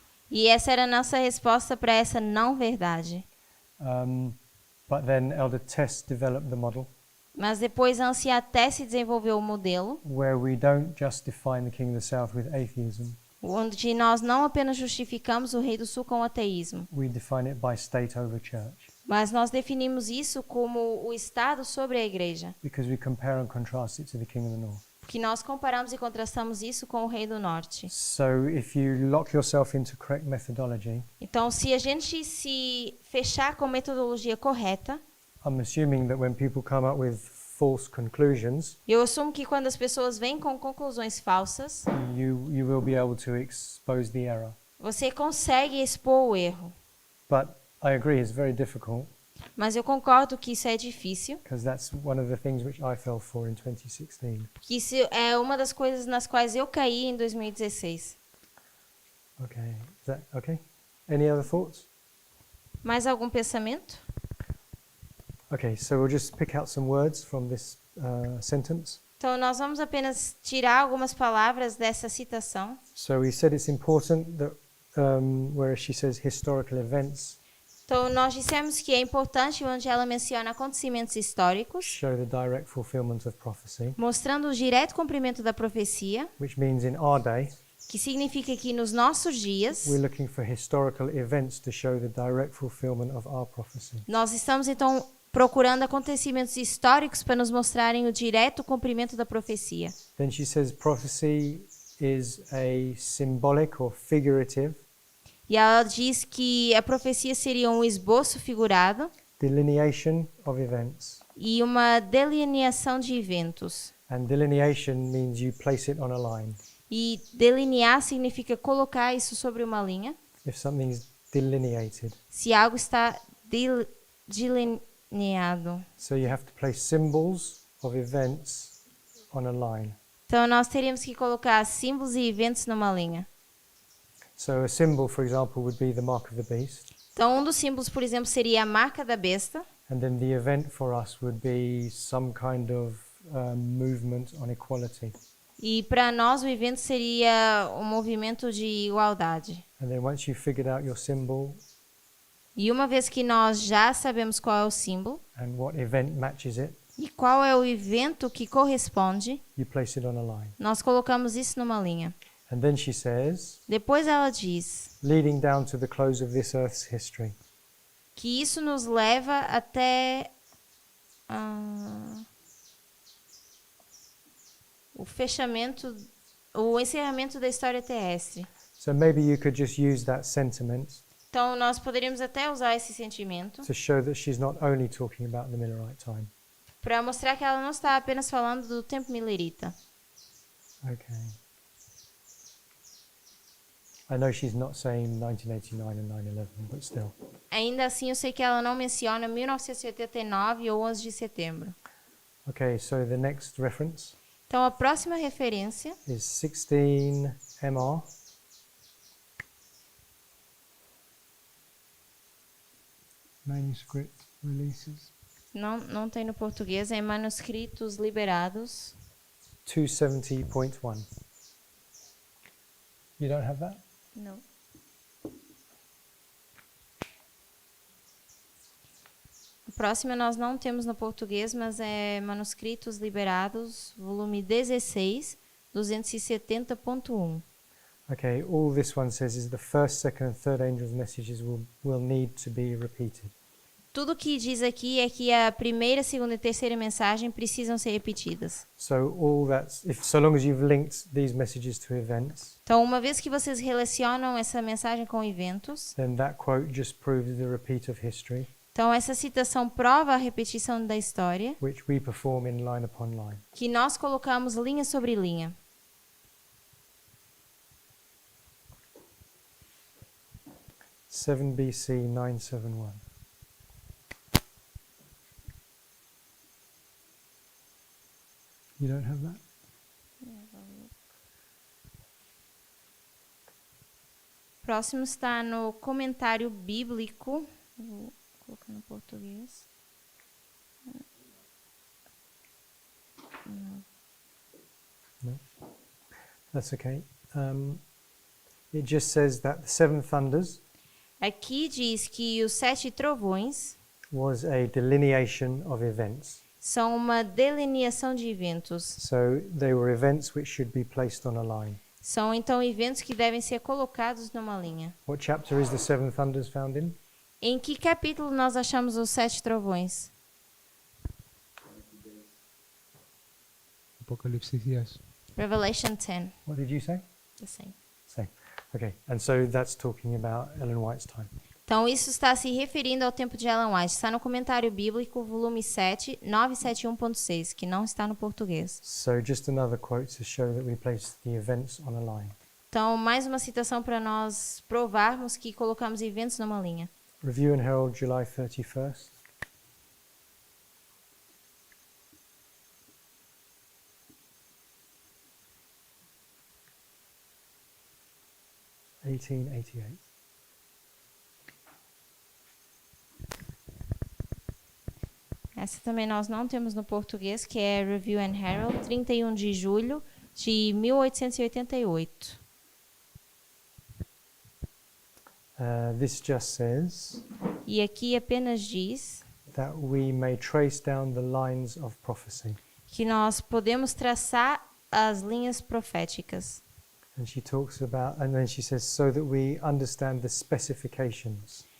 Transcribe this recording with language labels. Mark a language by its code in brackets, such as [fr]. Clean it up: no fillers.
[pt] E essa era a nossa resposta para essa não verdade. [en] But then Elder Tess developed the model [pt] Mas depois a Anciã Tess desenvolveu o modelo, [en] where we don't just define the King of the South with atheism, [pt] onde nós não apenas justificamos o Rei do Sul com o ateísmo, [en] we define it by state over church, [pt] mas nós definimos isso como o Estado sobre a Igreja, [en] because we compare and contrast it to the King of the North. [pt] porque nós comparamos e contrastamos isso com o Rei do Norte. [en] So if you lock yourself into correct methodology, [pt] Então, se a gente se fechar com a metodologia correta, [en] I'm assuming that when people come up with false conclusions, [pt] eu assumo que quando as pessoas vêm com conclusões falsas, [en] you will be able to expose the error. [pt] você consegue expor o erro. [en] But I agree, it's very difficult, [pt] Mas eu concordo que isso é difícil, [en] because that's one of the things which I fell for in 2016. [pt] porque isso é uma das coisas nas quais eu caí em 2016. [en] Okay, is that okay? Any other thoughts? [pt] Mais algum pensamento? [en] Okay, so we'll just pick out some words from this sentence. [pt] Então, nós vamos apenas tirar algumas palavras dessa citação. [en] So we said it's important that where she says historical events [pt] Então, nós dissemos que é importante onde ela menciona acontecimentos históricos, [en] show the direct fulfillment of prophecy, [pt] mostrando o direto cumprimento da profecia, [en] which means in our day [pt] que significa que nos nossos dias, [en] we're looking for historical events to show the direct fulfillment of our prophecy. [pt] nós estamos então procurando acontecimentos históricos para nos mostrarem o direto cumprimento da profecia. [en] Then she says prophecy is a symbolic or figurative [pt] E ela diz que a profecia seria um esboço figurado [en] delineation of events. [pt] e uma delineação de eventos. [en] And delineation means you place it on a line. [pt] E delinear significa colocar isso sobre uma linha. [en] If something's delineated. [pt] Se algo está delineado. [en] So you have to place symbols of events on a line. [pt] Então, nós teríamos que colocar símbolos e eventos numa linha. [en] So a symbol, for example, would be the mark of the beast. [pt] Então, um dos símbolos, por exemplo, seria a marca da besta. [en] And then the event for us would be some kind of movement on equality. [pt] E para nós, o evento seria um movimento de igualdade. [en] And then once you've figured out your symbol [pt] E uma vez que nós já sabemos qual é o símbolo [en] and what event matches it, [pt] e qual é o evento que corresponde, [en] you place it on a line. [pt] nós colocamos isso numa linha. [en] And then she says, [pt] Depois ela diz [en] leading down to the close of this earth's history. [pt] que isso nos leva até o fechamento, o encerramento da história terrestre. [en] So maybe you could just use that sentiment [pt] Então, nós poderíamos até usar esse sentimento [en] to show that she's not only talking about the Millerite time. [pt] para mostrar que ela não está apenas falando do tempo milerita. [en] Okay. I know she's not saying 1989 and 9/11, but still. [pt] Ainda assim, eu sei que ela não menciona 1989 ou 11 de setembro. [en] Okay, so the next reference [pt] Então, a próxima referência [en] is 16 MR. Manuscript releases. [pt] não tem no português, é Manuscritos Liberados [en] 270.1. You don't have that? [pt] Não. A próxima nós não temos no português, mas é Manuscritos Liberados, volume 16, 270.1. [en] Okay, all this one says is the first, second, and third angel's messages will need to be repeated. [pt] Tudo que diz aqui é que a primeira, segunda e terceira mensagem precisam ser repetidas. [en] So all that's so long as you've linked these messages to events, [pt] Então, uma vez que vocês relacionam essa mensagem com eventos, [en] then that quote just proves the repeat of history, [pt] então essa citação prova a repetição da história, [en] which we perform in line upon line. [pt] que nós colocamos linha sobre linha. [en] Seven BC 971. You don't have that? [pt] Próximo está no comentário bíblico. Vou colocar no português. [en] That's okay. It just says that the seven thunders [pt] Aqui diz que os 7 trovões [en] was a delineation of events. [pt] são uma delineação de eventos. [en] So they were events which should be placed on a line. [pt] São então eventos que devem ser colocados numa linha. [en] What chapter is the seven thunders found in? [pt] Em que capítulo nós achamos os 7 trovões? Apocalipsis 10. [en] Revelation 10. What did you say? The same. Same. Okay. And so that's talking about Ellen White's time. [pt] Então, isso está se referindo ao tempo de Ellen White. Está no comentário bíblico, volume 7, 971.6, que não está no português. [en] So just another quote to show that we place the events on a line. [pt] Então, mais uma citação para nós provarmos que colocamos eventos numa linha. [en] Review and Herald, July 31st. (1888). [pt] Essa também nós não temos no português, que é Review and Herald, 31 de julho de 1888. [en] This just says [pt] E aqui apenas diz [en] that we may trace down the lines of prophecy. [pt] que nós podemos traçar as linhas proféticas. [en] And she talks about, and then she says, so that we understand the specifications.